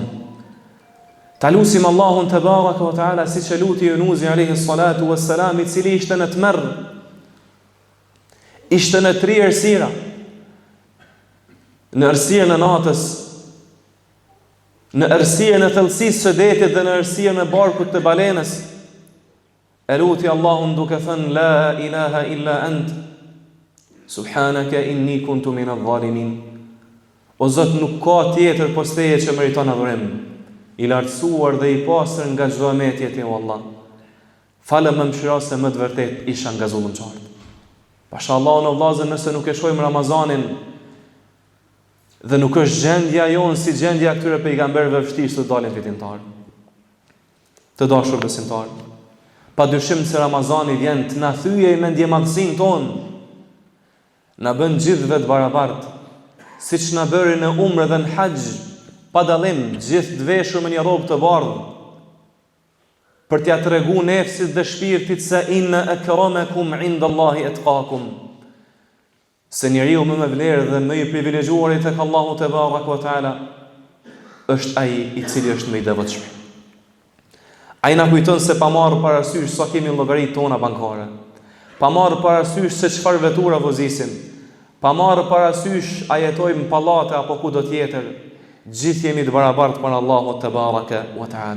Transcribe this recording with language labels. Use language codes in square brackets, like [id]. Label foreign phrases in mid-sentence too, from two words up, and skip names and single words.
[sq] Ta lutim Allahun [ar] تبارك وتعالى [sq] siç e luti Yunusi [ar] عليه الصلاة والسلام, [sq] i cili ishte në tmerr, ishte në 3 errësira. Në errësirën e natës, në errësirën e thellësisë së detit dhe në errësirën e barkut të balenës. E luti Allahun duke thënë: [ar] "لا إله إلا أنت، سبحانك إني كنت من الظالمين." [sq] O Zot, nuk ka tjetër post teje që meriton adhurim, i lartësuar dhe i pastër nga çdo emetje ti, o Allah. Falë më mëshiro se më të vërtet isha nga zullumçarët. Pashallahu në vllazën, nëse nuk e shohim Ramazanin dhe nuk është gjendja jonë si gjendja këtyre pejgamberëve, vështirë të dalin fitimtar. Të dashur besimtar, padyshim se Ramazani vjen të na thyejë mendjemadhsinë tonë, na bën gjithëve të barabartë, siç na bëri në umre dhe në haxh, pa dallim, gjithë të veshur me një rrobë të bardhë, për t'ia treguar nefsit dhe shpirtit se [ar] إن أكرمكم عند الله أتقاكم. [sq] Se njeriu më me vlerë dhe më i privilegjuar tek Allahu [ar] تبارك وتعالى [sq] është ai i cili është më i devotshëm. Ai na kujton se pa marrë parasysh sa kemi llogaritë tona bankare, pa marrë parasysh se çfarë vetura vozisim, pa marrë parasysh a jetojmë në pallate apo kudo tjetër, gjithë jemi të barabartë për Allahut [ar] تبارك وتعالى.